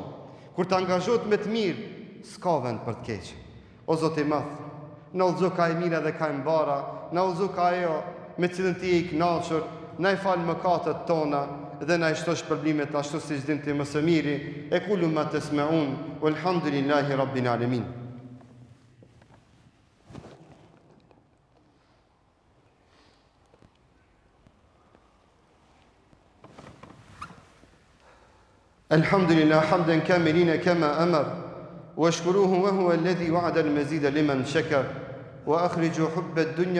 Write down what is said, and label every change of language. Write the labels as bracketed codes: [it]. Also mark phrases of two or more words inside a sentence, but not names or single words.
[sq] Kur të angazhot me të mirë, s'ka vend për të keqë. O Zoti i madh, na udhëzo ka e mira dhe ka e mbara, na udhëzo ka ajo me cilën ti je i kënaqur, na i fal mëkatet tona dhe na i shtosh shpërblimet ashtu siç din ti më së miri. [ar] أقول ما تسمعون, والحمد لله رب العالمين. الحمد لله حمدا كاملين كما أمر واشكروه وهو الذي وعد المزيد لمن شكر وأخرجوا حب الدنيا